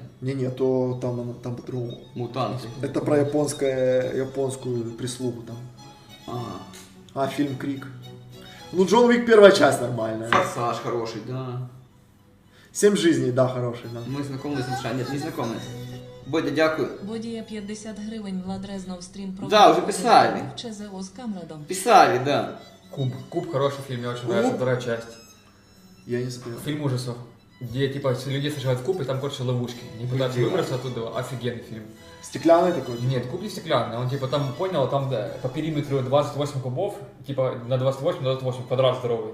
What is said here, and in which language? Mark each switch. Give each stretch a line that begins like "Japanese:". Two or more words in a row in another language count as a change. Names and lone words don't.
Russian: Не-не, то там по-другому. Мутанты. Это про японскую прислугу там. Фильм «Крик». Ну, «Джон Уик» 1-я часть нормальная. Форсаж хороший, да. 7 жизней, да, хороший, да. Мы знакомы с Нишаном. Нет, не знакомы.
Ukrainian: Бодя, дякую. Водія 50 гривень, Влад Резнов стрім про
Russian: Да, уже писали.
Ukrainian: в ЧЗО з Камрадом.
Russian: Писали, да. Куб хороший фильм, мне очень нравится, 2 часть. Я не смотрел. Фильм ужасов. Где, типа, люди сажают в куб, и там, короче, ловушки. Они пытаются выбраться оттуда. Офигенный фильм. Стеклянный такой? Нет, куб не стеклянный. Он, типа, там, понял, там да, по периметру 28 кубов, типа, на 28, на 28 квадрат здоровый.